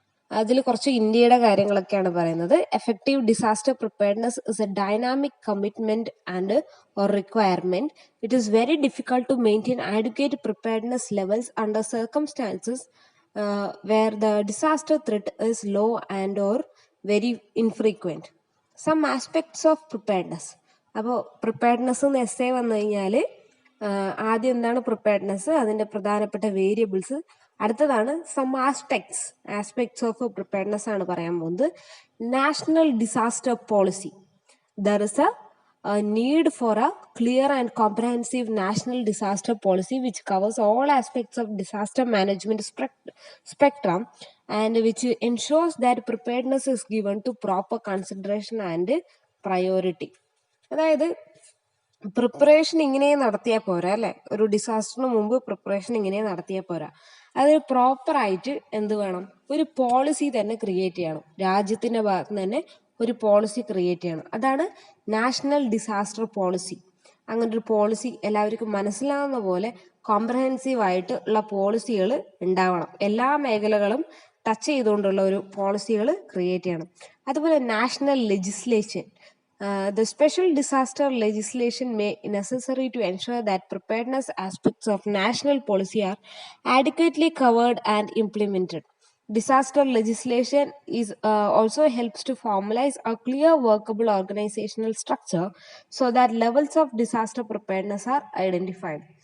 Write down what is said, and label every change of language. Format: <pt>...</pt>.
<ml>അതിൽ കുറച്ച് ഇന്ത്യയുടെ കാര്യങ്ങളൊക്കെയാണ് പറയുന്നത്.</ml> <en>Effective disaster preparedness is a dynamic commitment and or requirement. It is very difficult to maintain advocate preparedness levels under circumstances where the disaster threat is low and or very infrequent. Some aspects of preparedness.</en> <ml>അപ്പോൾ preparedness എന്ന് essay വന്നു കഴിഞ്ഞാൽ ആദ്യം എന്താണ് preparedness, അതിൻ്റെ പ്രധാനപ്പെട്ട variables. അടുത്തതാണ്</ml> <en>some aspects of preparedness</en> <ml>ആണ് പറയാൻ പോകുന്നത്.</ml> <en>National disaster policy. There is a need for a clear and comprehensive national disaster policy which covers all aspects of disaster management spectrum and which ensures that preparedness is given to proper consideration and priority.</en> <ml>അതായത് preparation ഇങ്ങനെ നടത്തിയാൽ പോരാ അല്ലെ? ഒരു ഡിസാസ്റ്ററിന് മുമ്പ് preparation ഇങ്ങനെ നടത്തിയാൽ പോരാ, അത് പ്രോപ്പറായിട്ട് എന്ത് വേണം? ഒരു പോളിസി തന്നെ ക്രിയേറ്റ് ചെയ്യണം. രാജ്യത്തിന്റെ ഭാഗത്ത് നിന്ന് തന്നെ ഒരു പോളിസി ക്രിയേറ്റ് ചെയ്യണം. അതാണ് നാഷണൽ ഡിസാസ്റ്റർ പോളിസി. അങ്ങനെ ഒരു പോളിസി എല്ലാവർക്കും മനസ്സിലാവുന്ന പോലെ കോംപ്രഹെൻസീവ് ആയിട്ട് ഉള്ള പോളിസികൾ ഉണ്ടാവണം. എല്ലാ മേഖലകളും ടച്ച് ചെയ്തുകൊണ്ടുള്ള ഒരു പോളിസികൾ ക്രിയേറ്റ് ചെയ്യണം. അതുപോലെ national legislation.</ml> <en>The special disaster legislation may necessary to ensure that preparedness aspects of national policy are adequately covered and implemented. Disaster legislation is also helps to formalize a clear workable organizational structure so that levels of disaster preparedness are identified.</en>